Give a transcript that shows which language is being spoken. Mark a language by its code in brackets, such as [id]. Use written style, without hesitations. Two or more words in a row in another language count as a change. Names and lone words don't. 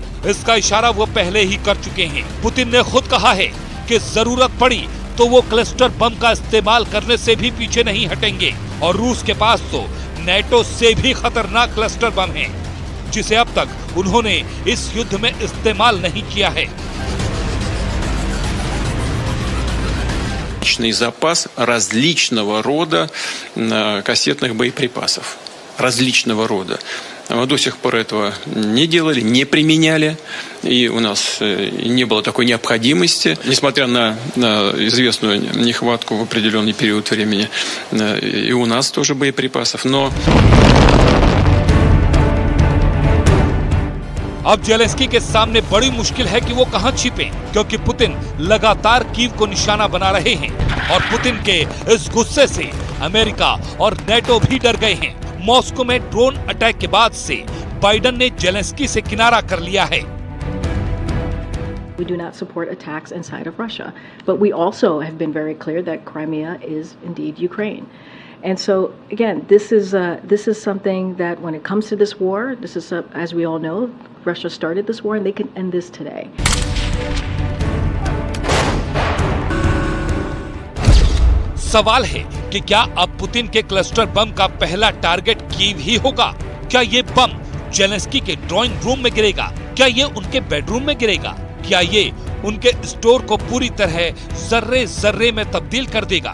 [hi] इसका इशारा वो पहले ही कर चुके हैं। पुतिन ने खुद कहा है कि जरूरत पड़ी तो वो [en] cluster bomb [hi] का इस्तेमाल करने से भी पीछे नहीं हटेंगे। और रूस के पास तो नेटो से भी खतरनाक [en] cluster bomb [hi] है, जिसे अब तक उन्होंने इस युद्ध में इस्तेमाल नहीं किया है। [ru] Запас различного рода кассетных боеприпасов. Различного рода. Мы до сих пор этого не делали, не применяли, и у нас не было такой необходимости. Несмотря на известную нехватку в определенный период времени, и у нас тоже боеприпасов, но... [hi] अब जेलेंस्की के सामने बड़ी मुश्किल है कि वो कहां छिपें, क्योंकि पुतिन लगातार कीव को निशाना बना रहे हैं और पुतिन के इस गुस्से से अमेरिका और नेटो भी डर गए हैं। मॉस्को में [en] drone attack [hi] के बाद से बाइडेन ने जेलेंस्की से किनारा कर लिया है। [en] We do not support attacks inside of Russia, but we also have been very clear that Crimea is indeed Ukraine. And so, again, this is something that when it comes to this war, this is, as we all know, Russia started this war and they can end this today. [hi] सवाल है कि क्या अब पुतिन के [en] cluster bomb [hi] का पहला टारगेट कीव ही होगा? क्या ये बम जेलेंस्की के [en] drawing room [hi] में गिरेगा? क्या ये उनके बेडरूम में गिरेगा? क्या ये उनके स्टोर को पूरी तरह जर्रे जर्रे में तब्दील कर देगा?